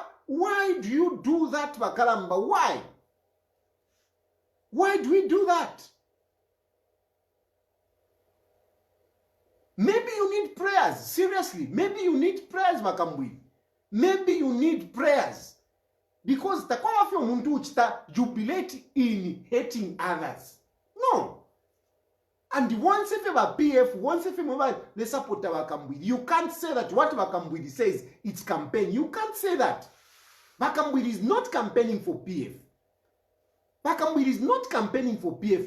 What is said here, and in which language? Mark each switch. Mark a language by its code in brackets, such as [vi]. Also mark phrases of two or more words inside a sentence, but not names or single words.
[en] Why do you do that, Bakalamba? Why? Why do we do that? Maybe you need prayers. Seriously, maybe you need prayers, KAMBWILI. Maybe you need prayers. Because [bem] takwa fyo muntu uchita [en] jubilate in hating others. No. And once if ever PF, once if ever they support KAMBWILI, you can't say that what KAMBWILI says, it's campaign. You can't say that. KAMBWILI is not campaigning for PF. KAMBWILI is not campaigning for PF.